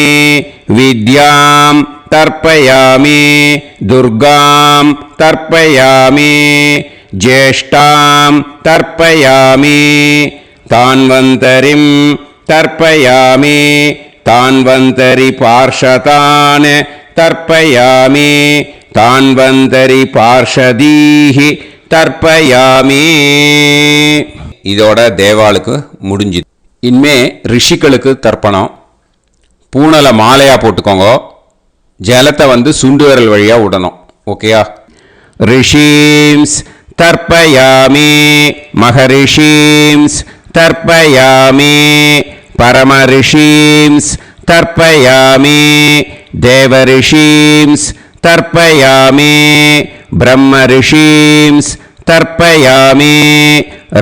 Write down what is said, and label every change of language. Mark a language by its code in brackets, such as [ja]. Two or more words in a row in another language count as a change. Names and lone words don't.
[sa] विद्यां तर्पयामि दुर्गां तर्पयामि ज्येष्ठां तर्पयामि तान्वन्तरिं तर्पयामि तान्वन्तरिपार्षदान् तर्पयामि तान्वन्तरिपार्षदीः தர்ப்பயாமி. [ta] இதோட தேவாளுக்கு முடிஞ்சுது. இனிமே ரிஷிகளுக்கு தர்ப்பணம். பூனலை மாலையா போட்டுக்கோங்க. ஜலத்தை சுண்டு விரல் வழியா விடணும். ஓகேயா? [sa] ऋषींस् तर्पयामि, महर्षींस् तर्पयामि, परमर्षींस् तर्पयामि, देवर्षींस् तर्पयामि, ब्रह्मर्षींस् तर्पयामि,